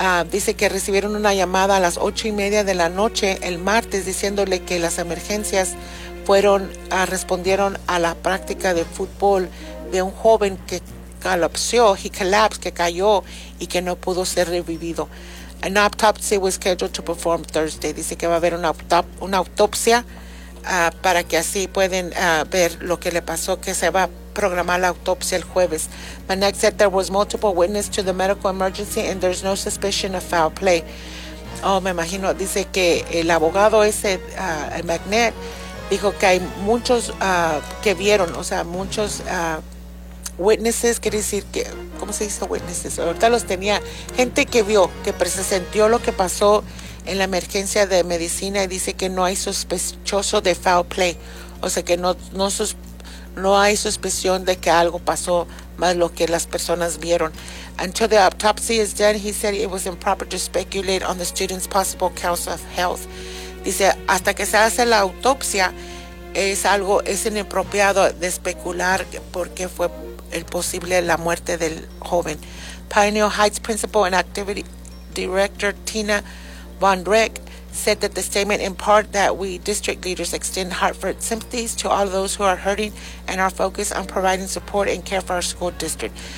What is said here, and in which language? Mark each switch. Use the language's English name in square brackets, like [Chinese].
[Spanish] Dice que recibieron una llamada a las 8:30 de la noche el martes diciéndole que las emergencias respondieron a la práctica de fútbol de un joven que colapsó, [English] he collapsed, [Spanish] que cayó y que no pudo ser revivido. [English] An autopsy was scheduled to perform Thursday. [Spanish] Dice que va a haber una autopsia para que así pueden ver lo que le pasó, que se va programar la autopsia el jueves. [English] Manek said there was multiple witness to the medical emergency and there's no suspicion of foul play. [Spanish] Oh, me imagino, dice que el abogado ese, el Magnet, dijo que hay muchos que vieron, o sea, muchos witnesses, quiere decir que, ¿cómo se dice witnesses? Ahorita los tenía, gente que vio, que se sintió lo que pasó en la emergencia de medicina y dice que no hay sospechoso de foul play, o sea, que no hay suspicion de que algo pasó más lo que las personas vieron. [English] Until the autopsy is done, he said it was improper to speculate on the student's possible cause of health. [Spanish] Dice, hasta que se hace la autopsia, es inapropiado de especular por qué fue el posible la muerte del joven. [English] Pioneer Heights Principal and Activity Director Tina Von Rick said that the statement in part that we district leaders extend heartfelt sympathies to all those who are hurting and are focused on providing support and care for our school district.